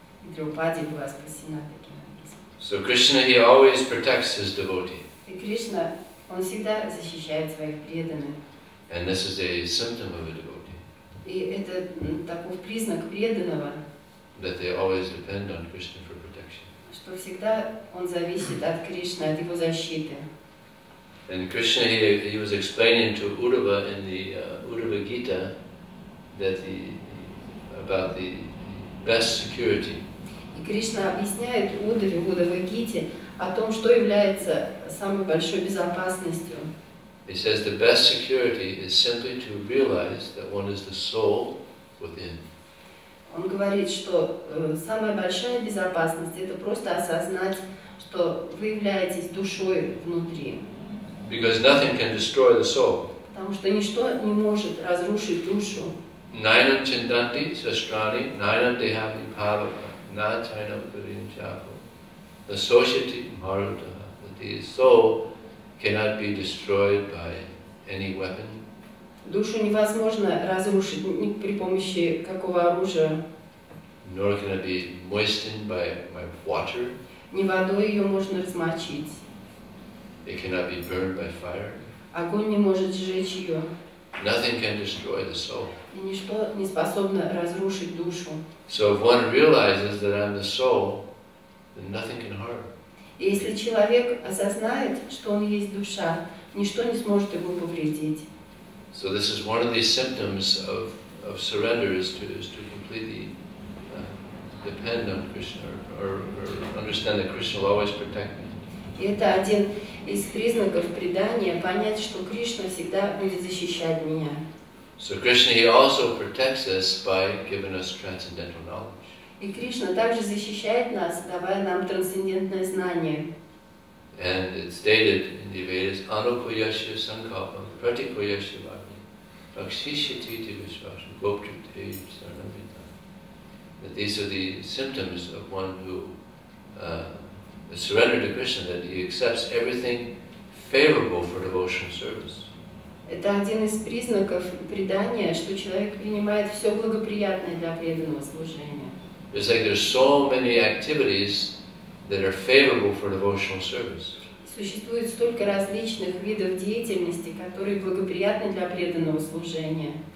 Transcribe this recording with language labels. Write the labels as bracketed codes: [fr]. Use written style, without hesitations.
[ru] И Драупади была спасена таким образом. [en] So Krishna, he always protects his devotee. [ru] И Кришна, он всегда защищает своих преданных. [en] And this is a symptom of a devotee. [ru] И это такой признак преданного, [en] That they always depend on Krishna for protection. [ru] что всегда он зависит от Кришны, от его защиты. [en] And Krishna, he was explaining to Uddhava in the Uddhava Gita that about the best security. [ru] И Кришна объясняет Уддаве, в Уддава-гите, о том, что является самой большой безопасностью. [en] He says the best security is simply to realize that one is the soul within. [ru] Он говорит, что самая большая безопасность – это просто осознать, что вы являетесь душой внутри. [en] Because nothing can destroy the soul. [ru] Потому что ничто не может разрушить душу. [sa] Nainam chindanti sastrani, nainam dehavi bhavaka, na chainam karim chako. The society marutaha, [en] that the soul cannot be destroyed by any weapon. [ru] Душу невозможно разрушить ни при помощи какого оружия. [en] Nor can it be moistened by water. [ru] Ни водой ее можно размочить. [en] It cannot be burned by fire. [ru] Огонь не может сжечь ее. [en] Nothing can destroy the soul. [ru] И ничто не способно разрушить душу. [en] So if one realizes that I'm the soul, then nothing can harm. [ru] И если человек осознает, что он есть душа, ничто не сможет ему повредить. [en] So this is one of the symptoms of surrender is to completely depend on Krishna or understand that Krishna will always protect me. [ru] И это один из признаков предания, понять, что Кришна всегда будет защищать меня. [en] So Krishna, he also protects us by giving us transcendental knowledge. [ru] И Кришна также защищает нас, давая нам трансцендентное знание. [en] And it's stated in the Vedas, [sa] Anukuyasya Sankalpam Pratikuyasya Bhakti Rakshishititi Vishvasam Goptrite Sarnamita. [en] That these are the symptoms of one who surrendered to Krishna, that he accepts everything favorable for devotional service. [ru] Это один из признаков предания, что человек принимает все благоприятное для преданного служения. [en] It's like there's so many activities that are favorable for devotional service. [ru] Существует столько различных видов деятельности, которые благоприятны для преданного служения.